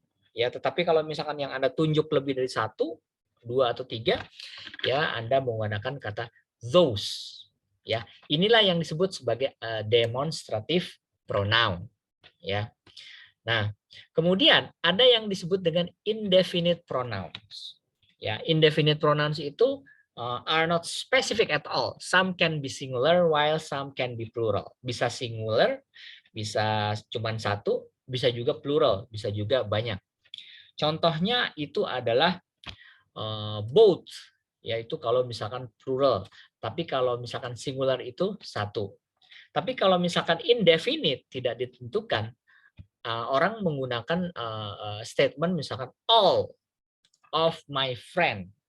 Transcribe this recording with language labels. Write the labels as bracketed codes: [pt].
[id] Ya, tetapi kalau misalkan yang Anda tunjuk lebih dari 1, 2 atau 3, ya Anda menggunakan kata those. Ya, inilah yang disebut sebagai demonstrative pronoun. Ya. Nah, kemudian ada yang disebut dengan indefinite pronouns. Ya, [en] indefinite pronouns itu are not specific at all. Some can be singular while some can be plural. [id] Bisa singular, bisa cuma satu, bisa juga plural, bisa juga banyak. Contohnya itu adalah both, yaitu kalau misalkan plural. Tapi kalau misalkan singular itu satu. Tapi kalau misalkan indefinite, tidak ditentukan, orang menggunakan statement misalkan [en] all of my friend.